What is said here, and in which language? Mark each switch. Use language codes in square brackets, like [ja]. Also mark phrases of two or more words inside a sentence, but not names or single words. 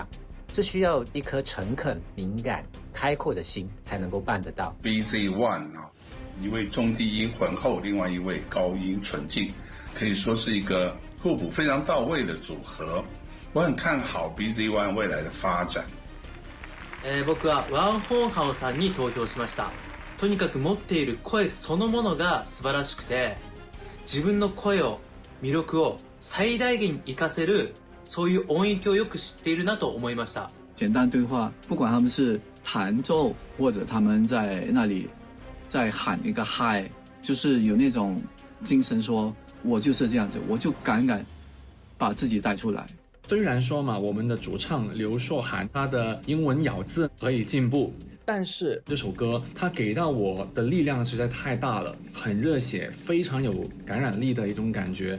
[zh] 这需要一颗诚恳、敏感、开阔的心才能够办得到。 BZ1 一位中低音浑厚，另外一位高音纯净，可以说是一个互补非常到位的组合。我很看好 BZ1 未来的发展。 [ja] 僕はワン・ホンハオさんに投票しました。とにかく持っている声そのものが素晴らしくて、自分の声を魅力を最大限活かせるそういう音域をよく知っているなと思いました。 [zh] 简单对话，不管他们是弹奏或者他们在那里在喊一个嗨，就是有那种精神说，我就是这样子，我就敢把自己带出来。虽然说嘛，我们的主唱刘硕涵他的英文咬字可以进步，但是这首歌它给到我的力量实在太大了，很热血，非常有感染力的一种感觉。